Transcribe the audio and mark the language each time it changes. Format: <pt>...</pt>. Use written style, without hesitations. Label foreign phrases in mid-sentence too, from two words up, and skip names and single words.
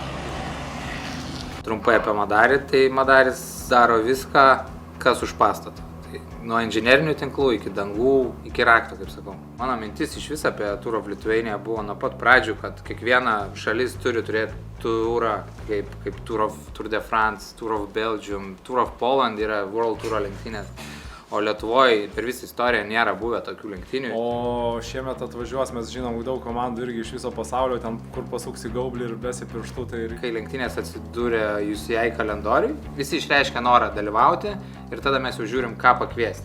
<lt>Trumpai apie Madarį, tai Madaris daro viską, kas už pastato. Tai nuo inžinerinių tinklų iki dangų, iki rakto, kaip sakau. Mano mintis iš vis apie Tour of Lithuania buvo nuo pat pradžių, kad kiekviena šalis turi turėti turą, kaip Tour de France, Tour of Belgium, Tour of Poland yra World Tour lenktynės. O Lietuvoje per visą istoriją nėra buvę tokių lenktynių. O šiemet atvažiuos, mes žinom daug komandų irgi iš viso pasaulio, ten kur pasuksi gaublį ir besi pirštų. Tai ir... Kai lenktynės atsidūrė UCI kalendoriui, visi išreiškia norą dalyvauti ir tada mes jau žiūrim, ką pakviesti.</lt>